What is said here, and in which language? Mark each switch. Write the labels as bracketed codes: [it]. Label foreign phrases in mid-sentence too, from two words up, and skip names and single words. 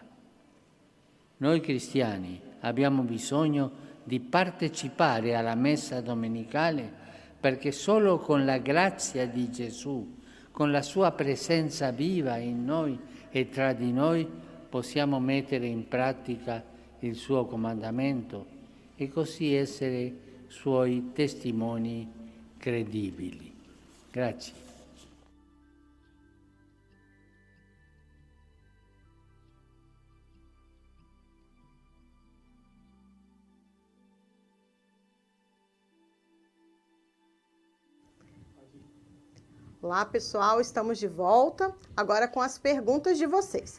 [it] Noi cristiani abbiamo bisogno di partecipare alla messa domenicale perché solo con la grazia di Gesù, con la sua presenza viva in noi e tra di noi, possiamo mettere in pratica il suo comandamento e così essere suoi testimoni credibili. Grazie. [pt] Olá, pessoal, estamos de volta, agora com as perguntas de vocês.